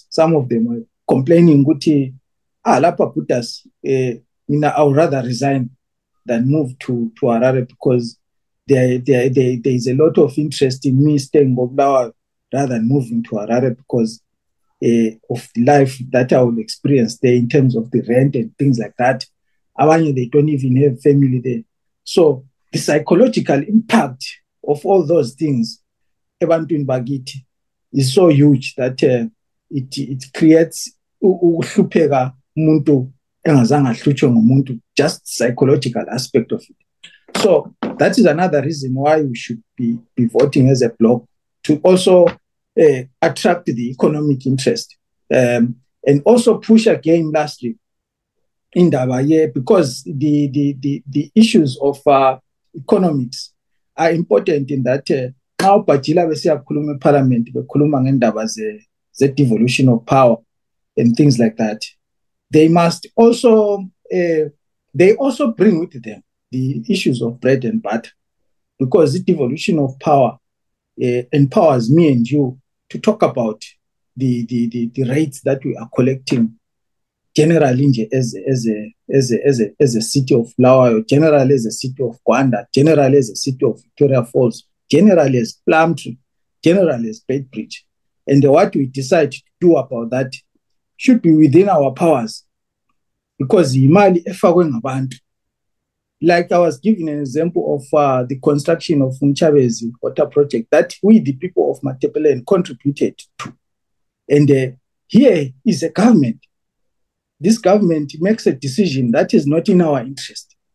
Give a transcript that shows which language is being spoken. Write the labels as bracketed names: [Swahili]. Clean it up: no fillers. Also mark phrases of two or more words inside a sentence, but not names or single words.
[English] Some of them were complaining, lapha put us, I would rather resign than move to Harare because there is a lot of interest in me staying in Bulawayo rather than moving to Harare because of the life that I will experience there in terms of the rent and things like that. They don't even have family there. So the psychological impact of all those things [North Ndebele] ebantwini bakithi [English] is so huge that it creates [North Ndebele] uhlupheka umuntu engazange ahlutshwe ngumuntu, [English] just psychological aspect of it. So that is another reason why we should be voting as a bloc to also attract the economic interest and also push again lastly in Dabaye, because the issues of economics are important in that now [North Ndebele] Pachila besiyakhuluma eParliament bekhuluma ngendaba ze-devolution [English] of power and things like that. They must also they also bring with them the issues of bread and butter, because the devolution of power empowers me and you to talk about the rates that we are collecting generally as a city of Bulawayo, generally as a city of Gwanda, generally as a city of Victoria Falls, generally as Plumtree, generally as Beitbridge. And what we decide to do about that should be within our powers, because [North Ndebele] imali efakwe ngabantu. [English] Like I was giving an example of the construction of Mchabezi water project that we, the people of Matabeleland, contributed to. And here is a government. This government makes a decision that is not in our interest.